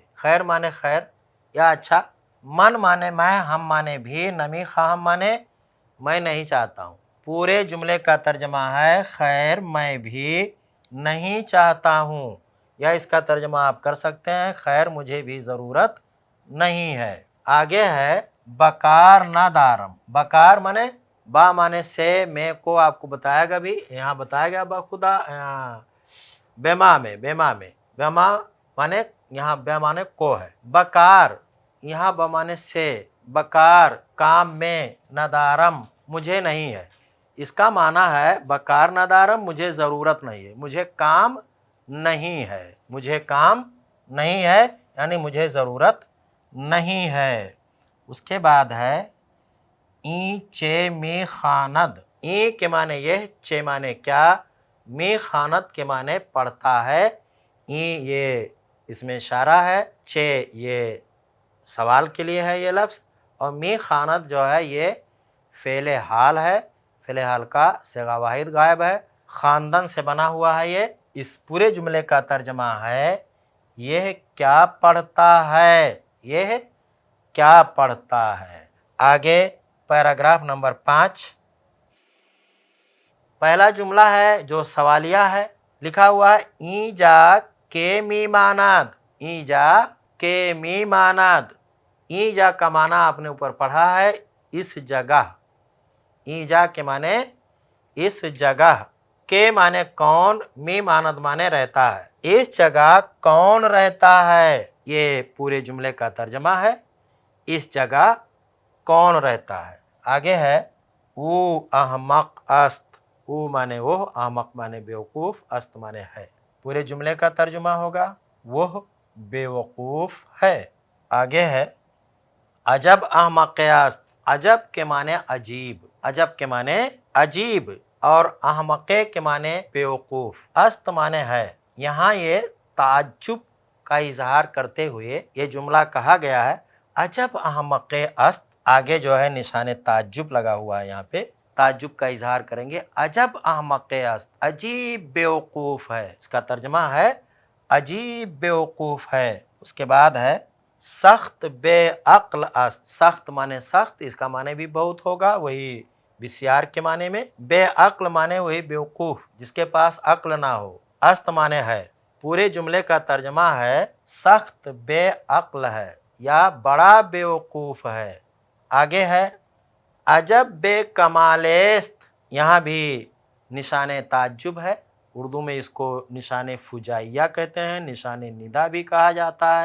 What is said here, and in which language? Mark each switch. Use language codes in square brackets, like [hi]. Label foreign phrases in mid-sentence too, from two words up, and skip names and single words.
[ur] خیر معنی خیر یا اچھا، من معنی میں، ہم معنی بھی، [fa] نمی خواہم [ur] معنی میں نہیں چاہتا ہوں۔ پورے جملے کا ترجمہ ہے خیر میں بھی نہیں چاہتا ہوں، یا اس کا ترجمہ آپ کر سکتے ہیں خیر مجھے بھی ضرورت نہیں ہے۔ آگے ہے [fa] بکار نہ دارم، [ur] بکار معنی با معنی سے، میں کو آپ کو بتایا گا بھی، یہاں بتایا گیا بخدا بیما میں، بیما معنی یہاں بے معنی کو ہے۔ بکار یہاں بمعنی سے، بکار کام میں، ندارم مجھے نہیں ہے۔ اس کا معنی ہے [fa] بکار ندارم [ur] مجھے ضرورت نہیں ہے، مجھے کام نہیں ہے، مجھے کام نہیں ہے یعنی مجھے ضرورت نہیں ہے۔ اس کے بعد ہے [fa] این چے می خاند، [ur] این کے معنی یہ، چے معنی کیا، [fa] می خاند [ur] کے معنی پڑھتا ہے۔ این یہ اس میں اشارہ ہے، چے یہ سوال کے لیے ہے یہ لفظ، اور [fa] می خاند [ur] جو ہے یہ فعل حال ہے، فعل حال کا صیغہ واحد غائب ہے، خاندان سے بنا ہوا ہے یہ۔ اس پورے جملے کا ترجمہ ہے یہ کیا پڑھتا ہے، یہ کیا پڑھتا ہے۔ آگے پیراگراف نمبر 5، پہلا جملہ ہے جو سوالیہ ہے، لکھا ہوا ہے [fa] این جا کے می ماناد، این جا کے می ماناد۔ این جا [ur] کا معنی آپ نے اوپر پڑھا ہے اس جگہ، [fa] این جا [ur] کے معنی اس جگہ، کے معنی کون، [fa] می ماند [ur] معنی رہتا ہے، اس جگہ کون رہتا ہے، یہ پورے جملے کا ترجمہ ہے اس جگہ کون رہتا ہے۔ آگے ہے [fa] او احمق است، [ur] او معنی وہ، احمق معنی بیوقوف، است معنی ہے۔ پورے جملے کا ترجمہ ہوگا وہ بیوقوف ہے۔ آگے ہے [fa] عجب احمق است، [ur] عجب کے معنی عجیب، عجب کے معنی عجیب، اور احمقے کے معنی بیوقوف، است معنی ہے۔ یہاں یہ تعجب کا اظہار کرتے ہوئے یہ جملہ کہا گیا ہے [fa] عجب احمقے است، [ur] آگے جو ہے نشان تعجب لگا ہوا ہے، یہاں پہ تعجب کا اظہار کریں گے، [fa] عجب احمقے است، [ur] عجیب بیوقوف ہے، اس کا ترجمہ ہے عجیب بیوقوف ہے۔ اس کے بعد ہے [fa] سخت بے عقل است، [ur] سخت معنی سخت، اس کا معنی بھی بہت ہوگا، وہی بسیار کے معنی میں، بے عقل معنی وہی بیوقوف جس کے پاس عقل نہ ہو، است معنی ہے۔ پورے جملے کا ترجمہ ہے سخت بے عقل ہے یا بڑا بیوقوف ہے۔ آگے ہے [fa] عجب بے کمال است، [ur] یہاں بھی نشان تعجب ہے، اردو میں اس کو نشان فجائیہ کہتے ہیں، نشان ندا بھی کہا جاتا ہے۔